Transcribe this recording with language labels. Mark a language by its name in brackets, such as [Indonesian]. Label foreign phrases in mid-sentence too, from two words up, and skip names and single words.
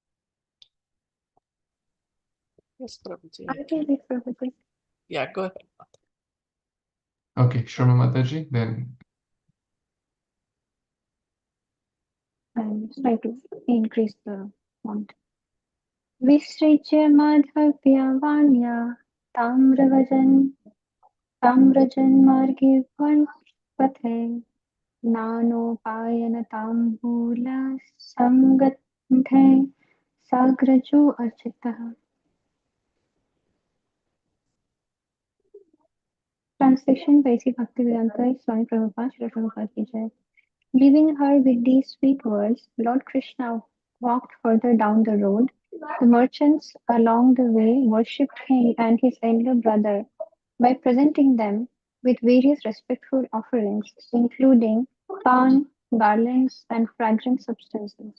[English] Yes, Prabhuji. I can read Prabhuji. Yeah, go ahead. Okay, Surama Mataji, then. I'm trying to increase the font. [Sanskrit] Vishrija madhavya vanya tamrajan margi pathe nano payana tambula sangathe sagrajo architaha. [English] Translation by Sri Bhaktivedanta Swami Prabhupada, Srila Prabhupada [Hindi] ki jai. [English] Leaving her with these sweet words, Lord Krishna walked further down the road The merchants along the way worshipped him and his elder brother by presenting them with various respectful offerings, including pan, garlands, and fragrant substances.